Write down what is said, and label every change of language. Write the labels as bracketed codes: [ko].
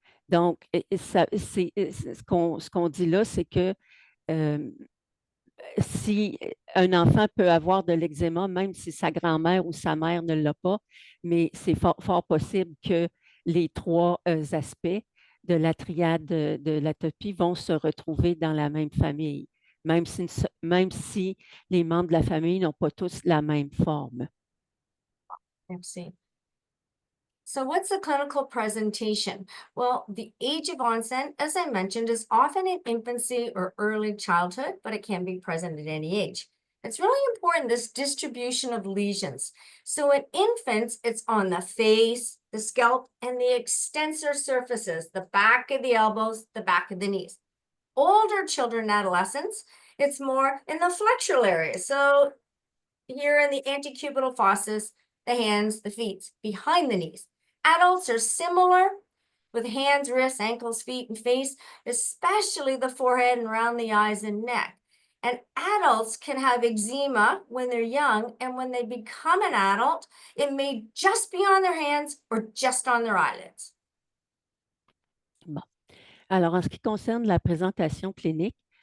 [fr] Donc, ce qu'on dit là, c'est que si un enfant peut avoir de l'eczéma, même si sa grand-mère ou sa mère ne l'a pas, mais c'est fort possible que les trois aspects de la triade de l'atopie vont se retrouver dans la même famille, même si les membres de la famille n'ont pas tous la même forme. Merci. [en] So what's the clinical presentation? Well, the age of onset, as I mentioned, is often in infancy or early childhood, but it can be present at any age. It's really important, this distribution of lesions. So in infants, it's on the face, the scalp, and the extensor surfaces, the back of the elbows, the back of the knees. Older children and adolescents, it's more in the flexural area. So here in the antecubital fosses, the hands, the feet, behind the knees. Adults are similar with hands, wrists, ankles, feet, and face, especially the forehead and around the eyes and neck. And adults can have eczema when they're young, and when they become an adult, it may just be on their hands or just on their eyelids. [fr] Bon. Alors, en ce qui concerne la présentation clinique,